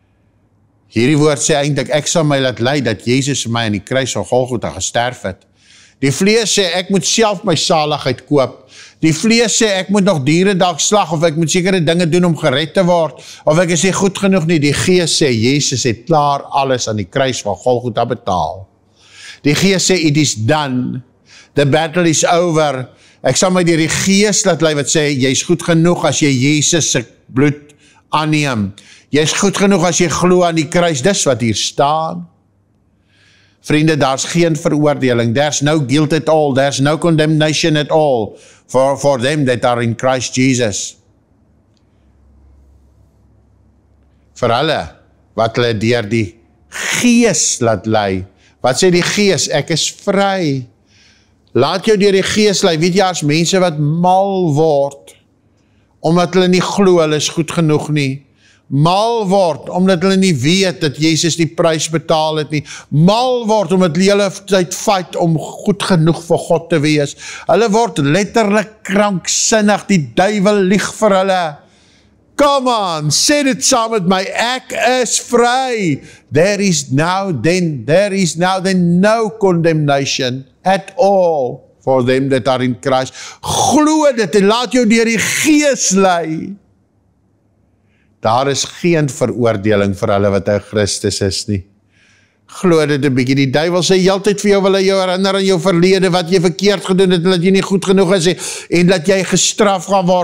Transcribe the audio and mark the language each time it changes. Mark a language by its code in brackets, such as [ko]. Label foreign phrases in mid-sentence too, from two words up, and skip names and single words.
[af] Hierdie woord sê eintlik, ek sal my laat lei dat Jesus vir my aan die kruis van Golgotha gesterf het. Die vlees sê, ek moet self my saligheid koop. Die vlees sê, ek moet nog dierendag slag, of ek moet sekere dinge doen om gered te word, of ek is nie goed genoeg nie. Die gees sê, Jesus het klaar alles aan die kruis van Golgotha betaal. Die gees sê, [en] it is done. The battle is over. [af] Ek sal my deur die gees laat lei wat sê, jy is goed genoeg as jy Jesus se bloed aanneem. Jy is goed genoeg as jy glo aan die kruis. Dis wat hier staan. Vriende, daar's geen veroordeling. [en] There's no guilt at all. There's no condemnation at all for them that are in Christ Jesus. [af] Vir hulle, wat hulle deur die gees laat lei. Wat sê die gees? Ek is vry. Laat jou deur die gees lei. Weet jy, as mense wat mal word, omdat hulle nie glo, hulle is goed genoeg nie. Mal word, omdat hulle nie weet dat Jesus die prys betaal het nie. Mal word, omdat hulle hele tyd fight om goed genoeg vir God te wees. Hulle word letterlik kranksinnig, die duiwel lieg vir hulle. [en] Come on, [af] sê dit saam met my, ek is vry. [en] There is now then no condemnation at all for them that are in Christ. [af] Glo dit en laat jou deur die gees lei. Daar is geen veroordeling vir hulle wat in Christus is nie. Glo dit 'n bietjie. Die duiwel sê heeltyd vir jou, wil hy jou herinner aan jou verlede, wat jy verkeerd gedoen het, en dat jy nie goed genoeg is, en dat jy gestraf gaan word.